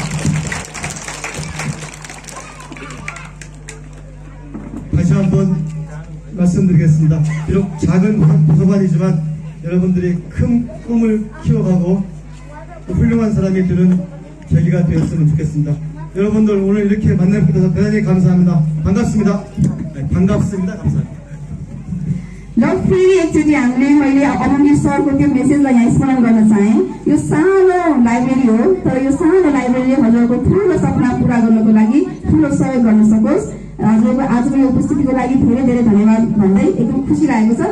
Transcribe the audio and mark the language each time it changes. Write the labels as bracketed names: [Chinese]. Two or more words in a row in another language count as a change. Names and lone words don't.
[Korean] 다시 한번 말씀드리겠습니다. 비록 작은 도서관이지만 여러분들이 큰 꿈을 키워가고 훌륭한 사람이 되는 계기가 되었으면 좋겠습니다. 여러분들 오늘 이렇게 만나게 돼서 대단히 감사합니다. 반갑습니다. 네, 반갑습니다. 감사합니다. [Nepali] र फेरि एकचोटि मैले अमङ्गिल सरको त्यो मेसेजलाई यहाँ स्मरण गर्न चाहे। यो सानो लाइब्रेरी हो तर यो सानो लाइब्रेरीले हजुरको ठुलो सपना पूरा गर्नको लागि ठुलो सहयोग गर्न सकोस्। हजुरको आजको यो उपस्थितिको लागि धेरै धेरै धन्यवाद भन्दै एकदम खुसी लागेको छ।